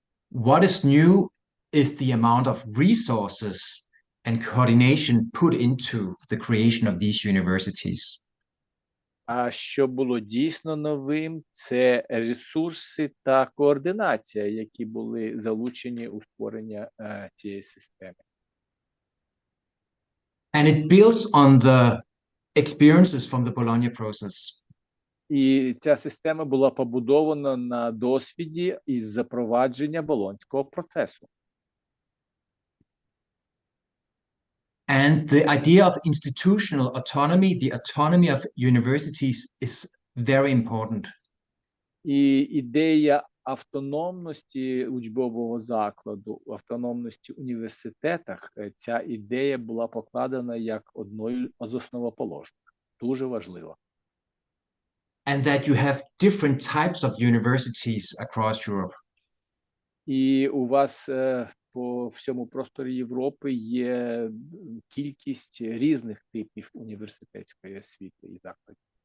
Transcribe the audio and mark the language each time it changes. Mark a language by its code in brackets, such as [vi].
[en] What is new is the amount of resources and coordination put into the creation of these universities. [uk] А що було дійсно новим, це ресурси та координація, які були залучені у створення цієї системи. [en] And it builds on the experiences from the Bologna process. [uk] І ця система була побудована на досвіді із запровадження Болонського процесу. [en] And the idea of institutional autonomy, the autonomy of universities, is very important. [uk] І ідея автономності учбового закладу, автономності в університетах, ця ідея була покладена як одною з основоположних. Дуже важливо. [en] And that you have different types of universities across Europe. [uk] І у вас по всьому просторі Європи є кількість різних типів університетської освіти і закладів.